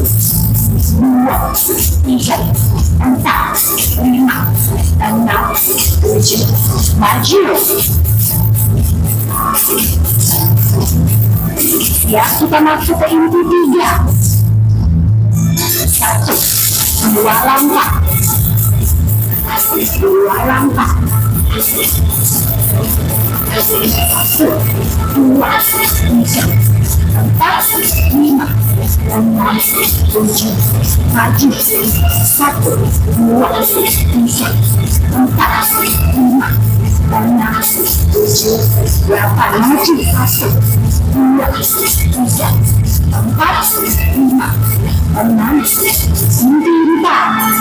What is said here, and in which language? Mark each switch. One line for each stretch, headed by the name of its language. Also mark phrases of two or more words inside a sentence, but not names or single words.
Indonesian: 2, 3, 4, 5, 6, 7. Maju. Ya, kita masuk ke inti 3. 1, 2 langkah. 2 langkah. dua, tiga, empat, lima, enam, tujuh, maju, satu, dua, tiga, empat, lima, enam, tujuh, delapan, maju, satu, dua, tiga, empat, lima, enam, sembilan,